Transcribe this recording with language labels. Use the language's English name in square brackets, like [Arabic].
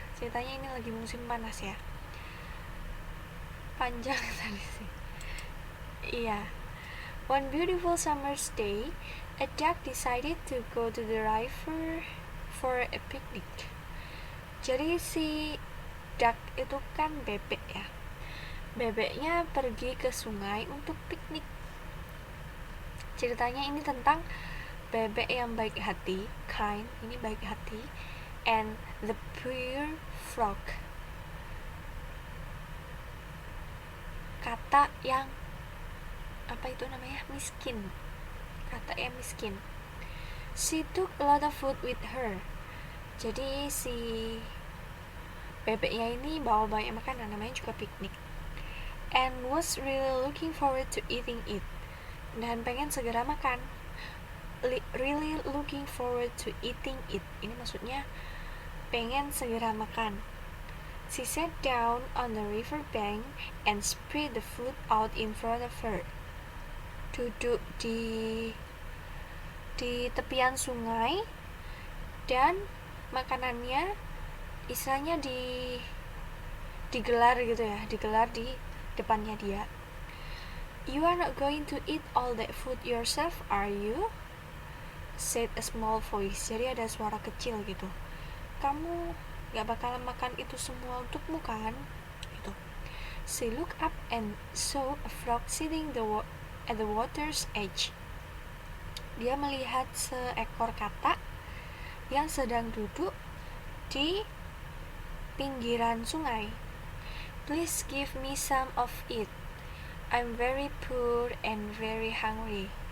[Indonesian] Ceritanya ini lagi musim panas ya. Panjang tadi sih. Iya. [English] One beautiful summer's day, a duck decided to go to the river for a picnic. [Indonesian] Jadi si duck itu kan bebek ya. Bebeknya pergi ke sungai untuk piknik. Ceritanya ini tentang bebek yang baik hati, kind, ini baik hati, and the poor frog, kata yang apa itu namanya, miskin, kata yang miskin. [English] She took a lot of food with her. [Indonesian] Jadi si bebeknya ini bawa banyak makanan, namanya juga piknik, and was really looking forward to eating it, dan pengen segera makan. Really looking forward to eating it, ini maksudnya pengen segera makan. [English] She sat down on the river bank and spread the food out in front of her. [Indonesian] Duduk di tepian sungai dan makanannya istilahnya digelar gitu ya, digelar di depannya dia. [English] You are not going to eat all that food yourself, are you? Said a small voice. [Indonesian] Jadi ada suara kecil gitu. Kamu gak bakalan makan itu semua untukmu kan? Gitu. [English] She looked up and saw a frog sitting at the water's edge. [Indonesian] Dia melihat seekor katak yang sedang duduk di pinggiran sungai. [English] Please give me some of it. I'm very poor and very hungry.